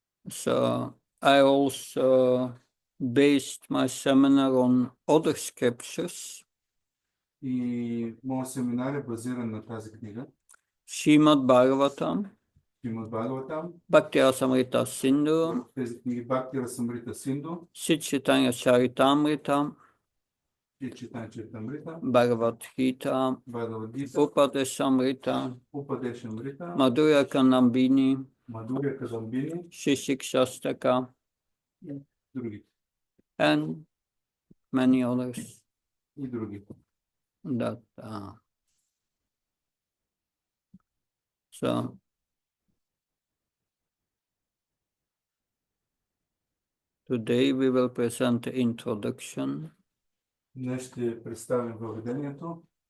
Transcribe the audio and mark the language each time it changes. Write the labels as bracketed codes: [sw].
[en] So I also based my seminar on other scriptures. [bg] И моят семинар е базиран на тази книга. [en] Srimad Bhagavatam, [bg] Шримад Бхагаватам, [en] Bhakti Rasamrita Sindhu, [bg] тези книги Бхакти Расамрита Синду, [en] Sri Chaitanya Charitamrita, [bg] Читан Чайтамрита, [en] Bhagavad Gita, [bg] Бхагавадгита, [en] Upadesamrita, [bg] Упадешамрита, [en] Madhurya Kanambini, [bg] Мадуря Казамбини [en] Shri Shikshastaka, [bg] и другите. [en] and many others [bg] И другите. [en] that so today we will present the introduction [bg] Днес ще представим въведението.